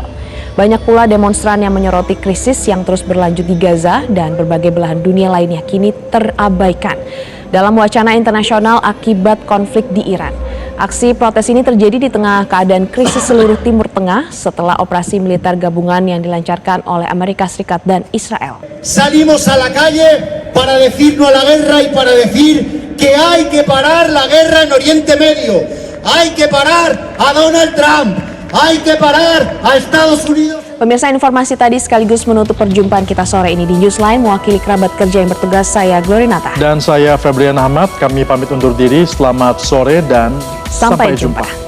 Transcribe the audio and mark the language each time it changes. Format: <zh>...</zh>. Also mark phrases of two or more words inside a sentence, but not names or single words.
<id>Banyak pula demonstran yang menyoroti krisis yang terus berlanjut di Gaza dan berbagai belahan dunia lainnya kini terabaikan dalam wacana internasional akibat konflik di Iran. Aksi protes ini terjadi di tengah keadaan krisis seluruh Timur Tengah setelah operasi militer gabungan yang dilancarkan oleh Amerika Serikat dan Israel.</id> <es>Salimos a la calle para decir no a la guerra y para decir que hay que parar la guerra en Oriente Medio. Hay que parar a Donald Trump. Hay que parar a Estados Unidos.</es> <id>Pemirsa, informasi tadi sekaligus menutup perjumpaan kita sore ini di Newsline. Mewakili kerabat kerja yang bertugas, saya Glory Nata. Dan saya Febrian Ahmad. Kami pamit undur diri. Selamat sore dan sampai jumpa.</id>